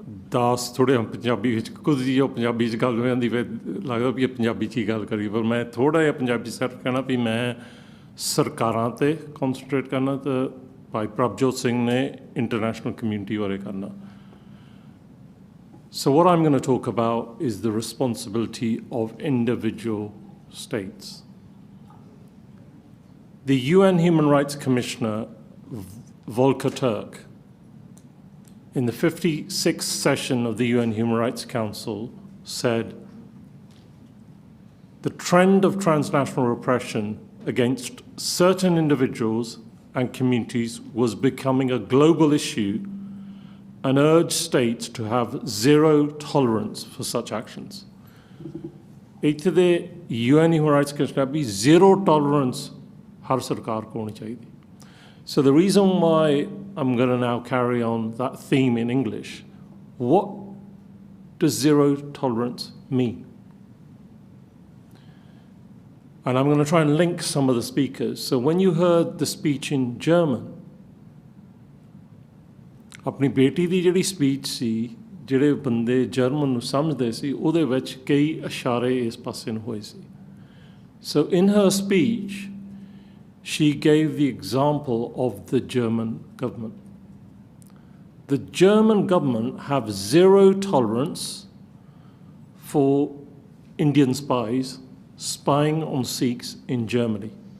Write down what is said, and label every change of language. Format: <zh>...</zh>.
<pa>ਦਾਸ ਥੋੜ੍ਹੇ ਪੰਜਾਬੀ ਵਿੱਚ ਕੁਝ ਜੀ ਉਹ ਪੰਜਾਬੀ 'ਚ ਗੱਲ ਹੋ ਜਾਂਦੀ, ਫਿਰ ਲੱਗਦਾ ਵੀ ਇਹ ਪੰਜਾਬੀ 'ਚ ਹੀ ਗੱਲ ਕਰੀਏ, ਪਰ ਮੈਂ ਥੋੜ੍ਹਾ ਜਿਹਾ ਪੰਜਾਬੀ ਸਿਰਫ ਕਹਿਣਾ ਵੀ ਮੈਂ ਸਰਕਾਰਾਂ 'ਤੇ ਕੌਨਸਨਟਰੇਟ ਕਰਨਾ, ਅਤੇ ਭਾਈ ਪ੍ਰਭਜੋਤ ਸਿੰਘ ਨੇ ਇੰਟਰਨੈਸ਼ਨਲ ਕਮਿਊਨਿਟੀ ਬਾਰੇ ਕਰਨਾ।</pa> <en>So what I'm going to talk about is the responsibility of individual states. The UN Human Rights Commissioner, Volker Turk, in the 56th session of the UN Human Rights Council said, the trend of transnational repression against certain individuals and communities was becoming a global issue and urged states to have zero tolerance for such actions.</en> <pa>ਇੱਥੇ ਦੇ UN Human Rights Commissioner ਵੀ</pa> <en>zero tolerance</en> <pa>ਹਰ ਸਰਕਾਰ ਕੋਲ ਹੋਣੀ ਚਾਹੀਦੀ।</pa> <en>So the reason why I'm going to now carry on that theme in English, what does zero tolerance mean? And I'm going to try and link some of the speakers. So when you heard the speech in German,</en> <pa>ਆਪਣੀ ਬੇਟੀ ਦੀ ਜਿਹੜੀ speech ਸੀ, ਜਿਹੜੇ ਬੰਦੇ German ਨੂੰ ਸਮਝਦੇ ਸੀ, ਉਹਦੇ ਵਿੱਚ ਕਈ ਇਸ਼ਾਰੇ ਇਸ ਪਾਸੇ ਨੂੰ ਹੋਏ ਸੀ।</pa> <en>So in her speech, she gave the example of the German government. The German government have zero tolerance for Indian spies spying on Sikhs in Germany.</en>